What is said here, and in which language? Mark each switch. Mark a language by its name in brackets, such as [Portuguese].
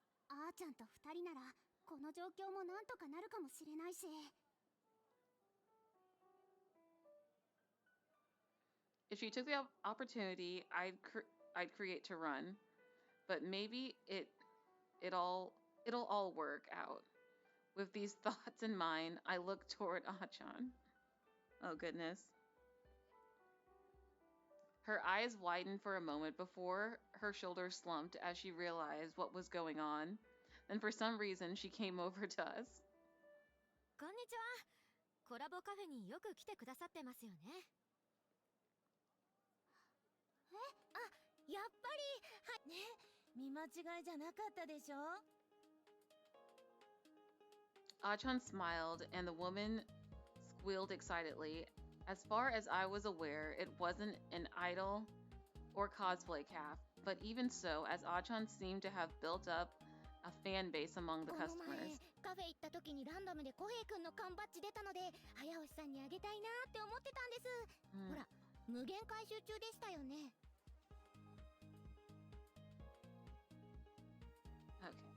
[Japanese] あーちゃんと二人ならこの状況もなんとかなるかもしれないし。 [English] If she took the opportunity, I'd create to run, but maybe it'll all work out. With these thoughts in mind, I look toward Achan. Oh goodness. Her eyes widened for a moment before her shoulders slumped as she realized what was going on. Then for some reason, she came over to us. [Japanese] こんにちは。コラボカフェによく来てくださってますよね。え、あ、やっぱり、はい。ね、見間違いじゃなかったでしょ。 [English] Achan smiled, and the woman squealed excitedly. As far as I was aware, it wasn't an idol or cosplay calf, but even so, as Achan seemed to have built up a fan base among the [Japanese] この [English] customers. [Japanese] 前カフェ行った時にランダムでコヘイくんの缶バッジ出たので早押さんにあげたいなって思ってたんです、ほら無限回収中でしたよね。 [English] Okay.